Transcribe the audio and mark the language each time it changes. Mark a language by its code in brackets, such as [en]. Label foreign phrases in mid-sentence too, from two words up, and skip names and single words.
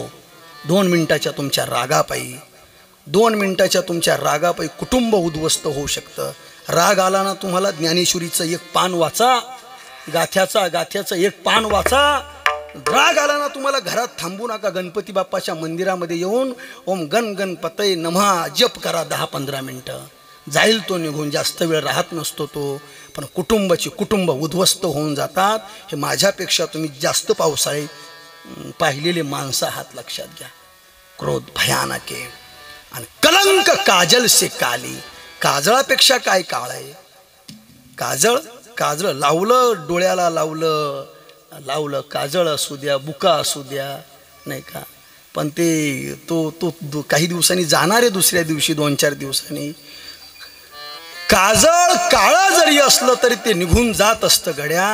[mr] 2 मिनिटाच्या तुमच्या रागापायी, 2 मिनिटाच्या तुमच्या रागापायी कुटुंब उद्ध्वस्त होऊ शकतं. राग आला ना तुम्हाला, ज्ञानेश्वरीचं एक पान वाचा, गाथ्याचं एक पान वाचा. राग आला ना तुम्हाला, घरात थांबू नका, गणपती बाप्पाच्या मंदिरामध्ये येऊन [sa] ओम गण गणपतये नमः [mr] जप करा 10-15 मिनटं. जाईल तो निघून, जास्त वेळ राहत नसतो तो. पण कुटुंब उद्ध्वस्त होऊन जातात. हे माझ्यापेक्षा तुम्ही जास्त पावसाळे पाहिलेले माणसं आहात. लक्षात घ्या, क्रोध भयानक आहे. [hi] आणि कलंक काजल से काली, [mr] काजळापेक्षा काय काळ आहे. काजळ लावलं, डोळ्याला लावलं काजळ असू द्या, बुका असू द्या, नाही का, पण ते तो काही दिवसांनी जाणार आहे. दुसऱ्या दिवशी 2-4 दिवसांनी काजळ काळा जरी असलं तरी ते निघून जात असतं गड्या.